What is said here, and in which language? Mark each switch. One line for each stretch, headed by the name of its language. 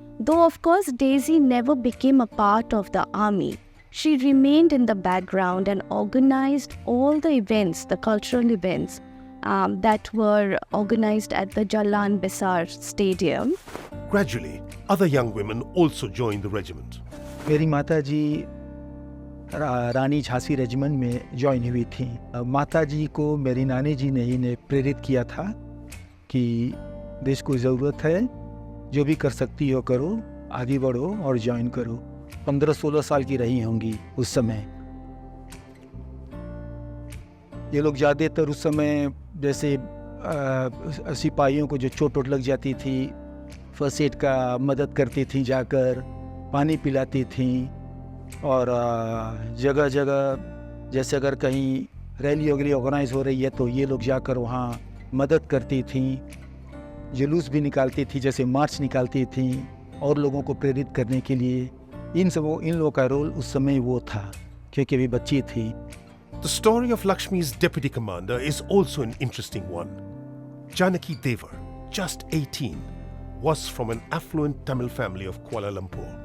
English: Though of course Daisy never became a part of the army. She remained in the background and organized all the events, the cultural events that were organized at the Jalan Besar Stadium. Gradually, other young women also joined the regiment.
Hindi: मेरी माता जी रानी Jhansi regiment में join हुई थी। माता जी को मेरी नानी जी ने ही प्रेरित किया था कि देश को ज़रूरत है, जो भी कर सकती हो करो, आगे बढ़ो और ज्वाइन करो। 15-16 साल की रही होंगी उस समय। ये लोग ज़्यादातर उस समय जैसे सिपाहियों को जो चोट लग जाती थी, फर्स्ट एड का मदद करती थी, जाकर पानी पिलाती थी, और जगह जगह जैसे अगर कहीं रैली वगैरह ऑर्गेनाइज हो रही है तो ये लोग जाकर वहाँ मदद करती थी, जुलूस भी निकालती थी, जैसे मार्च निकालती थी और लोगों को प्रेरित करने के लिए। इन लोगों का रोल उस समय वो था, क्योंकि अभी बच्ची थी।
English: The story of Lakshmi's deputy commander is also an interesting one. Janaki Devar, just 18, was from an affluent Tamil family of Kuala Lumpur.